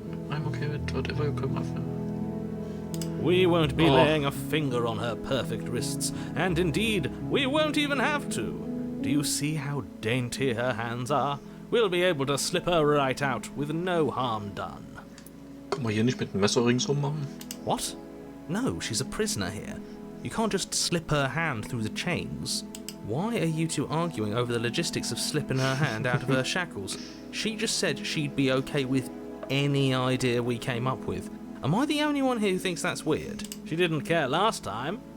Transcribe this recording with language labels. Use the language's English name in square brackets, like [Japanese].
[English] I'm okay with whatever you come after. We won't be Oh. laying a finger on her perfect wrists, and indeed, we won't even have to. Do you see how dainty her hands are? We'll be able to slip her right out with no harm done. [German] Können wir hier nicht mit dem Messer ringsum machen? [English] What? No, she's a prisoner here. You can't just slip her hand through the chains. Why are you two arguing over the logistics of slipping her hand out of her shackles? She just said she'd be okay with any idea we came up with. Am I the only one here who thinks that's weird? She didn't care last time.